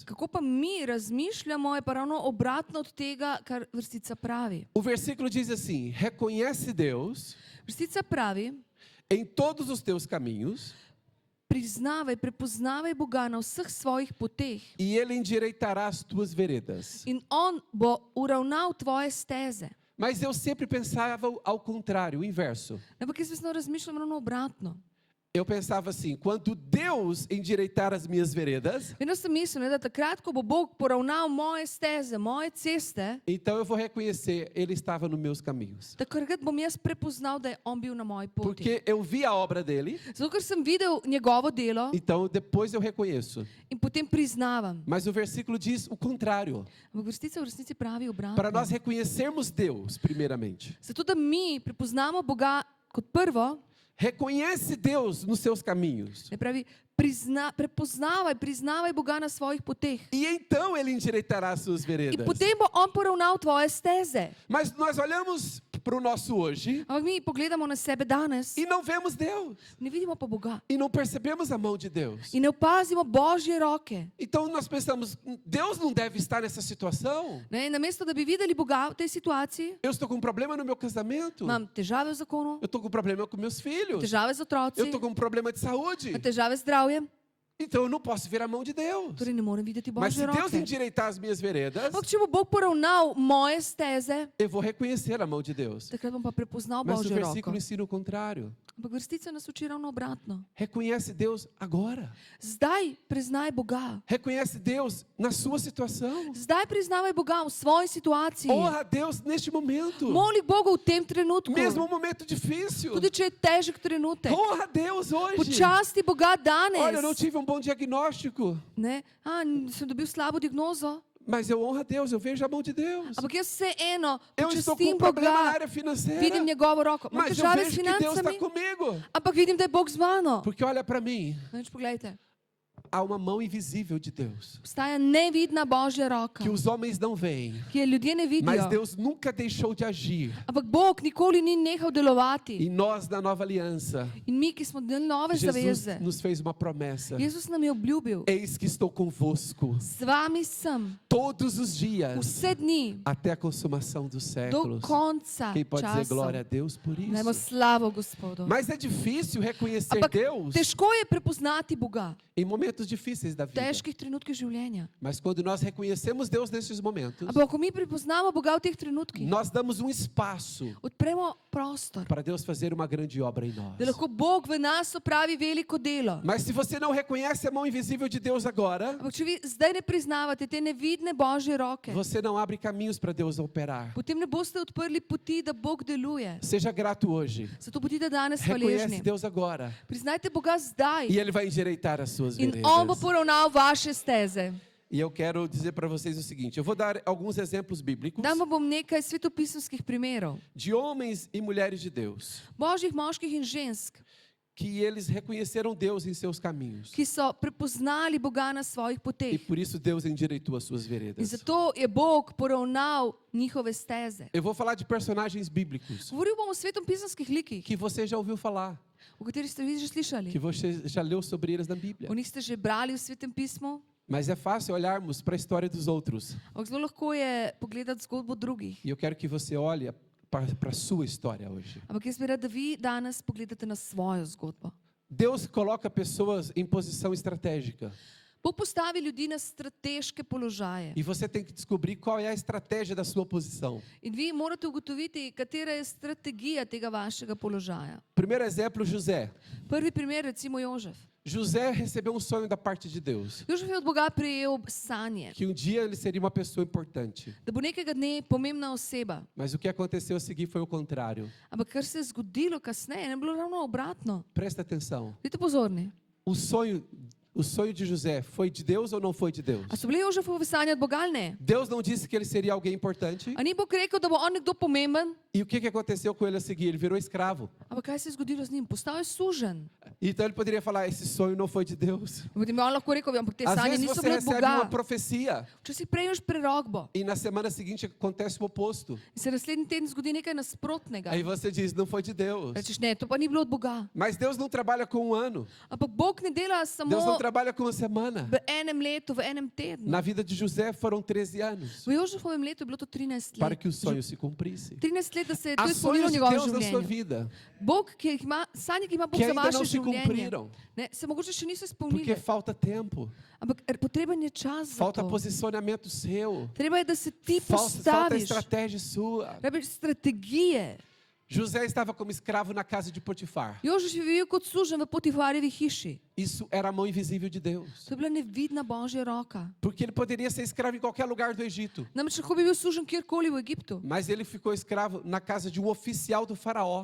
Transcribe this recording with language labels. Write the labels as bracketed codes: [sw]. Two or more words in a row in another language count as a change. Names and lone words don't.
[sl] Kako pa mi razmišljamo, je pa ravno obratno od tega, kar vrstica pravi. [pt] O versículo diz assim: reconhece Deus [sl] Vrstica pravi, [pt] em todos os teus caminhos [sl] priznavaj, prepoznavaj Boga na vseh svojih poteh [pt] e Ele endireitará as tuas veredas. [sl] in On bo uravnal tvoje steze. [pt] Mas eu sempre pensava ao contrário, o inverso. [sl] Ampak jaz vedno razmišljam ravno obratno. [pt] Eu pensava assim: quando Deus endireitar as minhas veredas, [sl] Vedno sem mislil, ne, da takrat, ko bo Bog poravnal moje steze, moje ceste, [pt] então eu vou reconhecer, Ele estava nos meus caminhos. [sl] takrat bom jaz prepoznal, da je On bil na moji poti. [pt] Porque eu vi a obra dele, [sl] Zato, ker sem videl njegovo delo [pt] então depois eu reconheço. [sl] in potem priznavam. [pt] Mas o versículo diz o contrário. [sl] Ampak v resnici pravi [pt] Para [sl] obratno. [pt] nós reconhecermos Deus, primeiramente. [sl] Zato, da mi prepoznamo Boga kot prvo, [pt] Reconhece Deus nos seus caminhos. [sl] ne pravi, priznavaj Boga na svojih poteh. [pt] E então Ele endireitará as suas [sl] In [pt] veredas. [sl] potem bo On poravnal tvoje steze. [pt] Mas nós olhamos para o nosso hoje [sl] Ampak mi pogledamo na sebe danes, [pt] e não vemos Deus. [sl] ne vidimo pa Boga. [pt] E não percebemos a mão de Deus. [sl] In ne opazimo Božje roke. [pt] Então nós pensamos, Deus não deve estar nessa situação. [sl] Ne, in namesto, da bi videli Boga v tej situaciji, [pt] Eu estou com um problema no meu casamento. [sl] imam težave v zakonu, [pt] Eu estou com um problema com meus filhos. [sl] težave z otroci, [pt] Eu estou com um problema de saúde. [sl] imam težave z zdravjem, [pt] Então eu não posso ver a mão de Deus. [sl] torej ne morem videti [pt] Mas [sl] Božje [pt] se Deus [sl] roke. [pt] endireitar as minhas veredas, [sl] Ampak če bo Bog poravnal moje steze, [pt] eu vou reconhecer a mão de Deus. [sl] takrat bom pa prepoznal [pt] Mas o [sl] Božje roko. [pt] versículo ensina o contrário. [sl] Ampak vrstica nas uči ravno obratno. [pt] Reconhece Deus agora. [sl] Zdaj priznaj Boga. [pt] Reconhece Deus na sua situação. [sl] Zdaj priznavaj Boga v svoji situaciji. [pt] Honra a Deus neste momento. [sl] Moli Boga v tem trenutku. [pt] Mesmo um momento difícil. [sl] Tudi če je težek trenutek. [pt] Honra a Deus hoje. [sl] Počasti Boga danes. [pt] Olha, eu não tive um bom diagnóstico, [sl] Ne? Sem dobil slabo diagnozo. [pt] mas eu honro a Deus, eu vejo a mão de Deus. [sl] Ampak jaz vseeno [pt] Eu estou com [sl] počastim [pt] um problema na [sl] Boga. [pt] área financeira, [sl] Vidim njegovo roko. Imam [pt] mas eu [sl] težave s [pt] vejo que Deus está [sl] financami, [pt] comigo. [sl] ampak vidim, da je Bog z mano. [pt] Porque olha para mim, [sl] Več pogledajte. [pt] há uma mão invisível de Deus, [sl] Obstaja nevidna Božja roka, [pt] que os homens não veem, [sl] ki je ljudje ne [pt] mas [sl] vidijo. [pt] Deus nunca deixou de agir. [sl] Ampak Bog nikoli ni nehal delovati. [pt] E nós, na nova aliança, [sl] In mi, ki smo del nove [pt] Jesus [sl] zaveze, [pt] nos fez uma promessa. [sl] Jezus nam je obljubil, [pt] Eis que estou convosco [sl] z vami sem [pt] todos os dias, [sl] vse dni [pt] até a consumação dos [sl] do [pt] séculos. [sl] konca [pt] Quem pode dizer glória a [sl] časov. [pt] Deus por [sl] Dajmo [pt] isso? [sl] slavo Gospodu. [pt] Mas é difícil reconhecer [sl] Ampak [pt] Deus [sl] težko je prepoznati Boga [pt] em momentos difíceis da [sl] v [pt] vida. [sl] težkih trenutkih življenja. [pt] Mas quando nós reconhecemos Deus nesses momentos, [sl] Ampak ko mi prepoznamo Boga v teh trenutkih, [pt] nós damos um espaço [sl] odpremo prostor, [pt] para Deus fazer uma grande obra em [sl] da [pt] nós. [sl] lahko Bog v nas opravi veliko delo. [pt] Mas se você não reconhece a mão invisível de Deus agora, [sl] Ampak če vi zdaj ne priznavate te nevidne Božje roke, [pt] você não abre caminhos para Deus operar. [sl] potem ne boste odprli poti, da Bog deluje. [pt] Seja grato hoje. [sl] Zato bodite danes [pt] Reconhece [sl] hvaležni. [pt] Deus agora. [sl] Priznajte Boga zdaj [pt] E Ele vai endireitar as suas [sl] in On bo [pt] veredas. [sl] poravnal vaše steze. [pt] E eu quero dizer para vocês o seguinte: eu vou dar alguns exemplos bíblicos [sl] Dam vam bom nekaj svetopisanskih primerov. [pt] de homens e mulheres de Deus, [sl] Božjih moških in žensk, [pt] que eles reconheceram Deus em seus caminhos. [sl] ki so prepoznali Boga na svojih [pt] E [sl] poteh. [pt] por isso Deus endireitou as suas [sl] In [pt] veredas. [sl] zato je Bog poravnal njihove steze. [pt] Eu vou falar de personagens bíblicos [sl] Govoril bom o svetopisanskih likih, [pt] que você já ouviu falar, [sl] o katerih ste vi že slišali. [pt] que você já leu sobre eles na Bíblia. [sl] O njih ste že brali v Svetem pismu. [pt] Mas é fácil olharmos para a história dos outros. [sl] Ampak zelo lahko je pogledati zgodbo drugih. [pt] E eu quero que você olhe para a sua história hoje. [sl] Ampak jaz bi rad, da vi danes pogledate na svojo zgodbo. [pt] Deus coloca pessoas em posição estratégica. [sl] Bog postavi ljudi na strateške položaje. [pt] E você tem que descobrir qual é a estratégia da sua posição. [sl] In vi morate ugotoviti, katera je strategija tega vašega položaja. [pt] Primeiro exemplo, José. [sl] Prvi primer, recimo Jožef. [pt] José recebeu um sonho da parte de Deus, [sl] Jožef je od Boga prejel sanje, [pt] que um dia ele seria uma pessoa importante. [sl] da bo nekega dne pomembna oseba. [pt] Mas o que aconteceu a seguir foi o contrário. [sl] Ampak kar se je zgodilo kasneje, je bilo ravno obratno. [pt] Presta atenção. [sl] Budite pozorni. [pt] O sonho de José foi de Deus ou não foi de Deus? [sl] A so bili Jožefove sanje od Boga ali ne? [pt] Deus não disse que ele seria alguém importante. [sl] A ni Bog rekel, da bo on nekdo pomemben? [pt] E o que aconteceu com ele a seguir? Ele virou escravo. [sl] Ampak kaj se je zgodilo z njim? Postal je sužen. [pt] Então ele poderia falar: esse sonho não foi de Deus. [sl] In potem je on lahko rekel, ampak te [pt] Às [sl] sanje [pt] vezes [sl] niso [pt] você [sl] bile od [pt] recebe uma [sl] Boga. [pt] profecia [sl] Včasih prejmeš prerokbo [pt] e na semana seguinte acontece o oposto. [sl] in se naslednji teden zgodi nekaj nasprotnega. [pt] Aí você diz: não foi de Deus. [sl] Rečeš, ne, to pa ni bilo od Boga. [pt] Mas Deus não trabalha com um ano. [sl] Ampak Bog ne dela [pt] Deus não [sl] samo [pt] trabalha com uma semana. [sl] v enem letu, v enem tednu. [pt] Na vida de José foram 13 anos [sl] V Jožefovem letu je bilo to 13 [pt] para [sl] let. [pt] que o sonho se cumprisse. [sl] 13 let, da se je to [pt] Há [sl] izpolnilo [pt] sonhos [sl] v [pt] de [sl] njegovem [pt] Deus na sua [sl] življenju. [pt] vida [sl] Bog, ki jih ima, sanje, ki ima Bog [pt] que [sl] za [pt] ainda [sl] vaše [pt] não se [sl] življenje, [pt] cumpriram, [sl] ne, se mogoče še niso [pt] porque [sl] izpolnile. [pt] falta tempo, [sl] Ampak potreben je čas za [pt] falta [sl] to. [pt] posicionamento seu, [sl] Treba je, da se ti [pt] falta [sl] postaviš. [pt] estratégia sua. [sl] Treba strategije. [pt] José estava como escravo na casa de Potifar. [sl] Jožef je bil kot sužen v Potifarjevi hiši. [pt] Isso era a mão invisível de Deus. [sl] To je bila nevidna Božja roka. [pt] Porque ele poderia ser escravo em qualquer lugar do Egito. [sl] Namreč lahko bi bil sužen kjerkoli v Egiptu. [pt] Mas ele ficou escravo na casa de um oficial do faraó.